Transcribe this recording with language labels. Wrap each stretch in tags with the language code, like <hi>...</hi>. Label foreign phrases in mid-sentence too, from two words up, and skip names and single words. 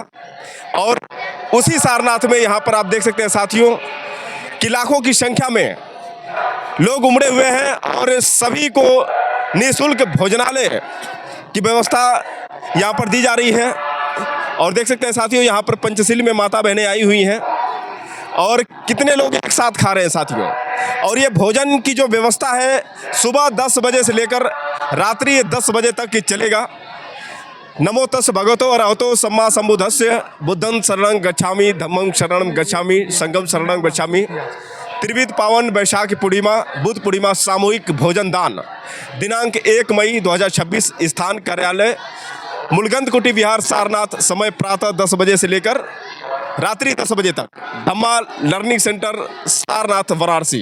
<hi>और उसी सारनाथ में यहाँ पर आप देख सकते हैं साथियों कि लाखों की संख्या में लोग उमड़े हुए हैं और सभी को निःशुल्क भोजनालय की व्यवस्था यहाँ पर दी जा रही है। और देख सकते हैं साथियों यहाँ पर पंचशील में माता बहनें आई हुई हैं और कितने लोग एक साथ खा रहे हैं साथियों। और ये भोजन की जो व्यवस्था है सुबह 10 बजे से लेकर रात्रि 10 बजे तक चलेगा।</hi> <pi>नमो तस् भगवतो अरहतो सम्मा सम्बुद्धस्य बुद्धं शरणं गच्छामि, धम्मं शरणं गच्छामि, संघं शरणं गच्छामि।</pi> <hi>त्रिविध पावन बैसाखी पूर्णिमा बुद्ध पूर्णिमा सामूहिक भोजन दान दिनांक 1 मई 2026, स्थान कार्यालय मूलगंध कुटी विहार सारनाथ, समय प्रातः 10 बजे से लेकर रात्रि 10 बजे तक, धम्मा लर्निंग सेंटर सारनाथ वाराणसी।</hi>